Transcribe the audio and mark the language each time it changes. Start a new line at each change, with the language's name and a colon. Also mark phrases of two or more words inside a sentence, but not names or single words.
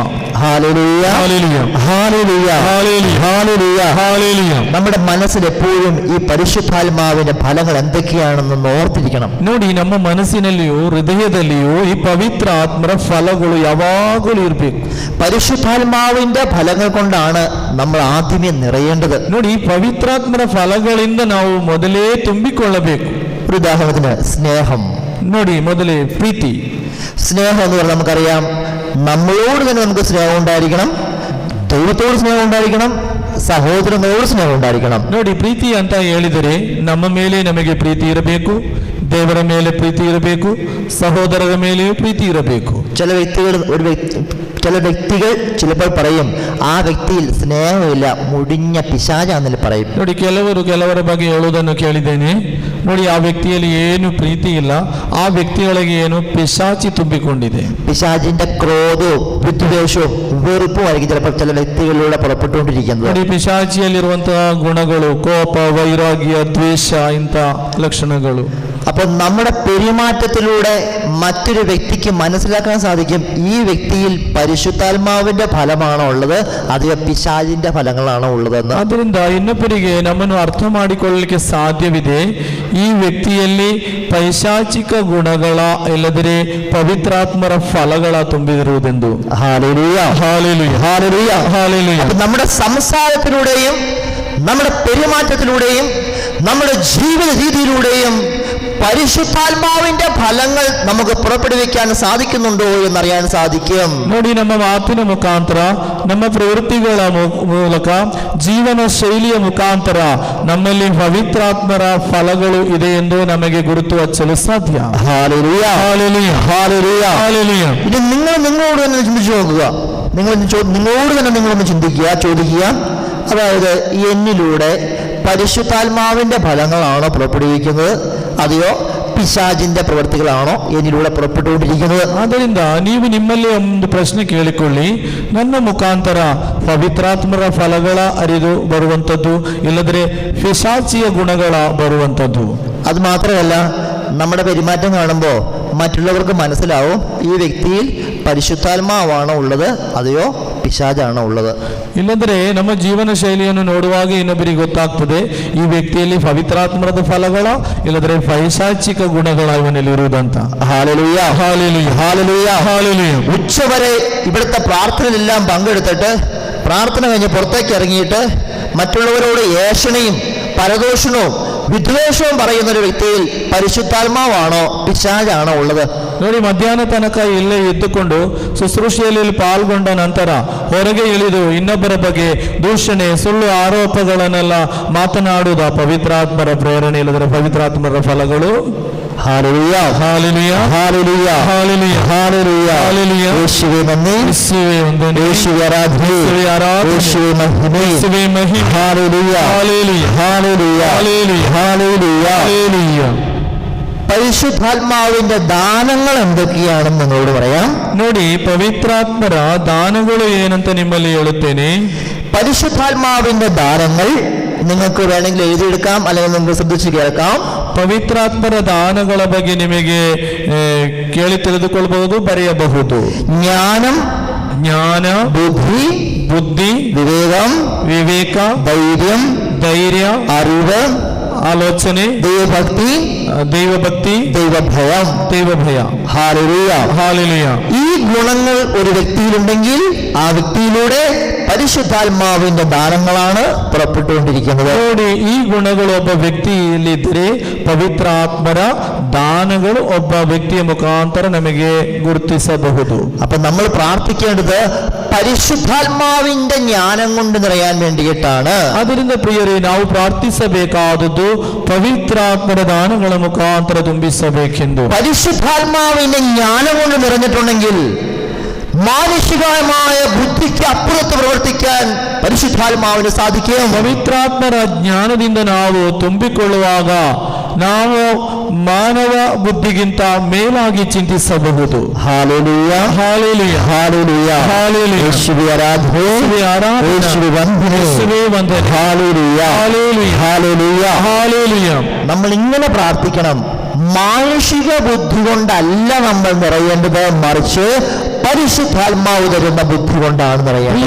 Malayalam: ഹല്ലേലൂയ,
Kannada: ಹಾಲೆಲೂಯ,
Malayalam: ഹല്ലേലൂയ,
Kannada: ಹಾಲೆಲೂಯ,
Malayalam: ഹല്ലേലൂയ.
Kannada: ಹಾಲೆಲೂಯ.
Malayalam: നമ്മുടെ മനസ്സിൽ എപ്പോഴും ഈ പരിശുദ്ധാത്മാവിന്റെ ഫലങ്ങൾ എന്തൊക്കെയാണെന്ന് ഓർത്തിരിക്കണം.
Kannada: ನೋಡಿ, ನಮ್ಮ ಮನಸ್ಸಿನಲ್ಲಿಯೂ ಹೃದಯದಲ್ಲಿಯೂ ಈ ಪವಿತ್ರ ಆತ್ಮರ ಫಲಗಳು ಯಾವಾಗಲೂ ಇರಬೇಕು.
Malayalam: പരിശുദ്ധാത്മാവിന്റെ ഫലങ്ങൾ കൊണ്ടാണ് നമ്മൾ ആദ്യമേ നിറയേണ്ടത്.
Kannada: ನೋಡಿ, ಈ ಪವಿತ್ರಾತ್ಮರ ಫಲಗಳಿಂದ ನಾವು ಮೊದಲೇ ತುಂಬಿಕೊಳ್ಳಬೇಕು.
Malayalam: ഒരു ഉദാഹരണത്തിന് സ്നേഹം.
Kannada: ನೋಡಿ, ಮೊದಲೇ ಪ್ರೀತಿ.
Malayalam: സ്നേഹം എന്ന് പറഞ്ഞാൽ നമുക്കറിയാം, നമ്മളോട് തന്നെ നമുക്ക് സ്നേഹം ഉണ്ടായിരിക്കണം, ദൈവത്തോട് സ്നേഹം ഉണ്ടായിരിക്കണം, സഹോദരനോട് സ്നേഹം ഉണ്ടായിരിക്കണം.
Kannada: ನೋಡಿ, ಪ್ರೀತಿ ಅಂತ ಹೇಳಿದರೆ ನಮ್ಮ ಮೇಲೆ ನಮಗೆ ಪ್ರೀತಿ ಇರಬೇಕು, ದೇವರ ಮೇಲೆ ಪ್ರೀತಿ ಇರಬೇಕು, ಸಹೋದರರ ಮೇಲೆಯೂ ಪ್ರೀತಿ ಇರಬೇಕು.
Malayalam: ചില വ്യക്തികൾ ചിലപ്പോൾ പറയും, ആ വ്യക്തിയിൽ സ്നേഹമില്ല, മുടിഞ്ഞ പിശാചാന്നെല്ലാം പറയും.
Kannada: ನೋಡಿ, ಕೆಲವರ ಬಗ್ಗೆ ಹೇಳುವುದನ್ನು ಕೇಳಿದ್ದೇನೆ. ನೋಡಿ, ಆ ವ್ಯಕ್ತಿಯಲ್ಲಿ ಏನು ಪ್ರೀತಿ ಇಲ್ಲ, ಆ ವ್ಯಕ್ತಿಯೊಳಗೆ ಏನು ಪಿಶಾಚಿ ತುಂಬಿಕೊಂಡಿದೆ.
Malayalam: പിശാചിന്റെ ക്രോധവും വിദ്വേഷവും വെറുപ്പും ആയിരിക്കും ചിലപ്പോൾ ചില വ്യക്തികളിലൂടെ പുറപ്പെട്ടുകൊണ്ടിരിക്കുന്നത്.
Kannada: ನೋಡಿ, ಪಿಶಾಚಿಯಲ್ಲಿರುವಂತಹ ಗುಣಗಳು ಕೋಪ, ವೈರಾಗ್ಯ, ದ್ವೇಷ ಇಂಥ ಲಕ್ಷಣಗಳು.
Malayalam: അപ്പോൾ നമ്മുടെ പെരുമാറ്റത്തിലൂടെ മറ്റൊരു വ്യക്തിക്ക് മനസ്സിലാക്കാൻ സാധിക്കും, ഈ വ്യക്തിയിൽ പരിശുദ്ധാത്മാവിന്റെ ഫലമാണോ ഉള്ളത്, അതോ പിശാചിന്റെ ഫലങ്ങളാണോ ഉള്ളതെന്ന്.
Kannada: ಆದ್ದರಿಂದ ಇನ್ನೊಬ್ಬರಿಗೆ ನಮ್ಮನ್ನು ಅರ್ಥ ಮಾಡಿಕೊಳ್ಳಲಿಕ್ಕೆ ಸಾಧ್ಯವಿದೆ, ಈ ವ್ಯಕ್ತಿಯಲ್ಲಿ ಪೈಶಾಚಿಕ ಗುಣಗಳ ಇಲ್ಲದರೆ ಪವಿತ್ರಾತ್ಮರ ಫಲಗಳ ತುಂಬಿರುವುದೆಂದು.
Malayalam: ഹല്ലേലൂയ,
Kannada: ಹಾಲೆಲೂಯ,
Malayalam: ഹല്ലേലൂയ,
Kannada: ಹಾಲೆಲೂಯ.
Malayalam: അപ്പോൾ നമ്മുടെ സംസാരത്തിലൂടെയും നമ്മുടെ പെരുമാറ്റത്തിലൂടെയും നമ്മുടെ ജീവിത രീതിയിലൂടെയും പരിശുദ്ധാത്മാവിന്റെ ഫലങ്ങൾ നമുക്ക് പുറപ്പെടുവിക്കാൻ സാധിക്കുന്നുണ്ടോ എന്നറിയാൻ സാധിക്കും.
Kannada: ನೋಡಿ, ನಮ್ಮ ಮಾತಿನ ಮುಖಾಂತರ, ನಮ್ಮ ಪ್ರವೃತ್ತಿಗಳ ಮೂಲಕ, ಜೀವನ ಶೈಲಿಯ ಮುಖಾಂತರ ನಮ್ಮಲ್ಲಿ ಪವಿತ್ರಾತ್ಮರ ಫಲಗಳು ಇದೆ ಎಂದು ನಮಗೆ ಗುರುತು ಹಚ್ಚಲು ಸಾಧ್ಯ.
Malayalam: ഹല്ലേലൂയ,
Kannada: ಹಾಲೆಲೂಯ,
Malayalam: ഹല്ലേലൂയ,
Kannada: ಹಾಲೆಲೂಯ.
Malayalam: ഇനി നിങ്ങളോട് തന്നെ ചിന്തിച്ചു നോക്കുക. നിങ്ങളോട് തന്നെ നിങ്ങളൊന്ന് ചോദിക്കുക. അതായത് എന്നിലൂടെ പരിശുദ്ധാത്മാവിന്റെ ഫലങ്ങളാണോ പുറപ്പെടുവിക്കുന്നത്, അതെയോ പിശാചിന്റെ പ്രവൃത്തികളാണോ എന്നിലൂടെ പുറപ്പെട്ടുകൊണ്ടിരിക്കുന്നത്?
Kannada: ಆದ್ದರಿಂದ ನೀವು ನಿಮ್ಮಲ್ಲಿ ಒಂದು ಪ್ರಶ್ನೆ ಕೇಳಿಕೊಳ್ಳಿ, ನನ್ನ ಮುಖಾಂತರ ಪವಿತ್ರಾತ್ಮರ ಫಲಗಳ ಅರಿದು ಬರುವಂಥದ್ದು, ಇಲ್ಲದ್ರೆ ಪಿಶಾಚಿಯ ಗುಣಗಳ ಬರುವಂಥದ್ದು.
Malayalam: അത് മാത്രമല്ല, നമ്മുടെ പെരുമാറ്റം കാണുമ്പോൾ മറ്റുള്ളവർക്ക് മനസ്സിലാവും, ഈ വ്യക്തിയിൽ പരിശുദ്ധാത്മാവാണോ ഉള്ളത്, അതെയോ പിശാചാണോ ഉള്ളത്.
Kannada: ಇಲ್ಲಂದ್ರೆ ನಮ್ಮ ಜೀವನ ಶೈಲಿಯನ್ನು ನೋಡುವಾಗ ಇನ್ನೊಬ್ಬರಿಗೆ ಗೊತ್ತಾಗ್ತದೆ, ಈ ವ್ಯಕ್ತಿಯಲ್ಲಿ ಪವಿತ್ರಾತ್ಮರದ ಫಲಗಳ ಇಲ್ಲದ್ರೆ ಪೈಶಾಚಿಕ ಗುಣಗಳ ಇವನಲ್ಲಿ ಇರುವುದಂತ.
Malayalam: ഹല്ലേലൂയ,
Kannada: ಹಾಲೆಲೂಯ,
Malayalam: ഹല്ലേലൂയ,
Kannada: ಹಾಲೆಲೂಯ.
Malayalam: ഉച്ചവരെ ഇവിടുത്തെ പ്രാർത്ഥനയിലെല്ലാം പങ്കെടുത്തിട്ട് പ്രാർത്ഥന കഴിഞ്ഞ് പുറത്തേക്ക് ഇറങ്ങിയിട്ട് മറ്റുള്ളവരോട് ഏഷണയും പരദോഷണവും വിദ്വേഷവും പറയുന്ന ഒരു വ്യക്തിയിൽ പരിശുദ്ധാത്മാവാണോ പിശാചാണോ ഉള്ളത്?
Kannada: ನೋಡಿ, ಮಧ್ಯಾಹ್ನ ತನಕ ಇಲ್ಲೇ ಇದ್ದುಕೊಂಡು ಶುಶ್ರೂಷೆಯಲ್ಲಿ ಪಾಲ್ಗೊಂಡ ನಂತರ ಹೊರಗೆ ಇಳಿದು ಇನ್ನೊಬ್ಬರ ಬಗ್ಗೆ ದೂಷಣೆ, ಸುಳ್ಳು ಆರೋಪಗಳನ್ನೆಲ್ಲ ಮಾತನಾಡುವುದ ಪವಿತ್ರಾತ್ಮರ ಪ್ರೇರಣೆ ಇಲ್ಲದ್ರೆ ಪವಿತ್ರಾತ್ಮರ ಫಲಗಳು.
Malayalam: ഹല്ലേലൂയ,
Kannada: ಹಾಲೆಲೂಯ,
Malayalam: ഹല്ലേലൂയ,
Kannada: ಹಾಲೆಲೂಯ,
Malayalam: ഹല്ലേലൂയ,
Kannada: ಹಾಲೆಲೂಯ.
Malayalam: യേശുവേ നന്ദി,
Kannada: ಯೇಸುವೇ ವಂದನೆ,
Malayalam: യേശുവേ ആരാധന,
Kannada: ಯೇಸುವೇ ಆರಾಧನೆ,
Malayalam: യേശുവേ മഹിമ,
Kannada: ಯೇಸುವೇ ಮಹಿಮೆ.
Malayalam: ഹല്ലേലൂയ,
Kannada: ಹಾಲೆಲೂಯ,
Malayalam: ഹല്ലേലൂയ,
Kannada: ಹಾಲೆಲೂಯ,
Malayalam: ഹല്ലേലൂയ.
Kannada: ಹಾಲೆಲೂಯ.
Malayalam: പരിശുദ്ധാത്മാവിന്റെ ദാനങ്ങൾ എന്തൊക്കെയാണെന്ന് നിങ്ങളോട് പറയാം.
Kannada: ನೋಡಿ, പവിത്രാത്മರ ದಾನಗಳು ಏನಂತ ನಿಮ್ಮಲ್ಲಿ ಹೇಳುತ್ತೇನೆ.
Malayalam: പരിശുദ്ധാത്മാവിന്റെ ദാനങ്ങൾ നിങ്ങൾക്ക് വേണമെങ്കിൽ എഴുതിയെടുക്കാം, അല്ലെങ്കിൽ നിങ്ങൾക്ക് ശ്രദ്ധിച്ച് കേൾക്കാം.
Kannada: ಪವಿತ್ರಾತ್ಮರ ದಾನಗಳ ಬಗ್ಗೆ ನಿಮಗೆ ಕೇಳಿ ತಿಳಿದುಕೊಳ್ಳಬಹುದು, ಬರೆಯಬಹುದು. ಜ್ಞಾನ, ಬುದ್ಧಿ, ವಿವೇಕ, ಧೈರ್ಯ,
Malayalam: അറിവ്,
Kannada: ಆಲೋಚನೆ, ദൈവഭക്തി, ദൈവഭയ.
Malayalam: ഹല്ലേലൂയ. ഈ ഗുണങ്ങൾ ഒരു വ്യക്തിയിലുണ്ടെങ്കിൽ ആ വ്യക്തിയിലൂടെ പരിശുദ്ധാത്മാവിന്റെ ദാനങ്ങളാണ് പുറപ്പെട്ടുകൊണ്ടിരിക്കുന്നത്.
Kannada: ನೋಡಿ, ಈ ಗುಣಗಳು ಒಬ್ಬ ವ್ಯಕ್ತಿಯಲ್ಲಿದ್ದರೆ ಪವಿತ್ರಾತ್ಮರ ದಾನಗಳು ಒಬ್ಬ ವ್ಯಕ್ತಿಯ ಮುಖಾಂತರ ನಮಗೆ ಗುರುತಿಸಬಹುದು.
Malayalam: അപ്പൊ നമ്മൾ പ്രാർത്ഥിക്കേണ്ടത് പരിശുദ്ധാത്മാവിന്റെ ജ്ഞാനം കൊണ്ട് നിറയാൻ വേണ്ടിയിട്ടാണ്.
Kannada: ಅದರಿಂದ ಪ್ರಿಯರೇ, ನಾವು ಪ್ರಾರ್ಥಿಸಬೇಕಾದದ್ದು ಪವಿತ್ರಾತ್ಮರ ದಾನಗಳ ಮುಖಾಂತರ ತುಂಬಿಸಬೇಕೆಂದು.
Malayalam: പരിശുദ്ധാത്മാവിന്റെ ജ്ഞാനം കൊണ്ട് നിറഞ്ഞിട്ടുണ്ടെങ്കിൽ മാനുഷികമായ ബുദ്ധിക്ക് അപ്പുറത്ത് പ്രവർത്തിക്കാൻ പരിശുദ്ധാത്മാവിന് സാധിക്കും.
Kannada: ಪವಿತ್ರಾತ್ಮರ ಜ್ಞಾನದಿಂದ ನಾವು ತುಂಬಿಕೊಳ್ಳುವಾಗ ನಾವು ಮಾನವ ಬುದ್ಧಿಗಿಂತ ಮೇಲಾಗಿ ಚಿಂತಿಸಬಹುದು.
Malayalam: ഹല്ലേലൂയ, ഹല്ലേലൂയ, ഹല്ലേലൂയ, ഹല്ലേലൂയ. യേശുവേ ആരാധന, യേശുവേ ആരാധന, യേശുവേ വന്ദനം, യേശുവേ വന്ദനം. ഹല്ലേലൂയ, ഹല്ലേലൂയ, ഹല്ലേലൂയ, ഹല്ലേലൂയ. നമ്മൾ ഇങ്ങനെ പ്രാർത്ഥിക്കണം. മാനുഷിക ബുദ്ധി കൊണ്ടല്ല നമ്മൾ നിറയേണ്ടത്, മറിച്ച് പരിശുദ്ധാത്മാവ് തരുന്ന ബുദ്ധി കൊണ്ടാണ് നിറയേണ്ടത്.